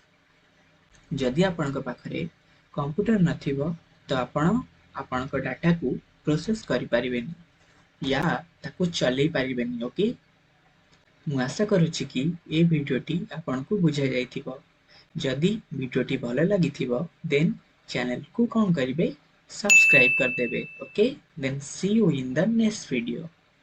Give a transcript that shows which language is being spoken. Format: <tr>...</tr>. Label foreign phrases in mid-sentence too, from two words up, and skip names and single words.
<or>ଯଦି ଆପଣଙ୍କ ପାଖରେ କମ୍ପ୍ୟୁଟର ନଥିବ ତ ଆପଣ ଆପଣଙ୍କ ଡାଟା କୁ ପ୍ରୋସେସ କରି ପାରିବେନି ୟା ତାକୁ ଚଲେଇ ପାରିବେନି। ଓକେ, ମୁ ଆଶା କରୁଛି କି ଏ ଭିଡିଓଟି ଆପଣଙ୍କୁ ବୁଝା ଯାଇଥିବ। ଯଦି ଭିଡିଓଟି ଭଲ ଲାଗିଥିବ</or> <en>then channel</en> <or>କୁ କୋନ କରିବେ ସବସ୍କ୍ରାଇବ କର ଦେବେ।</or> <en>ओके, then see you in the next video.</en>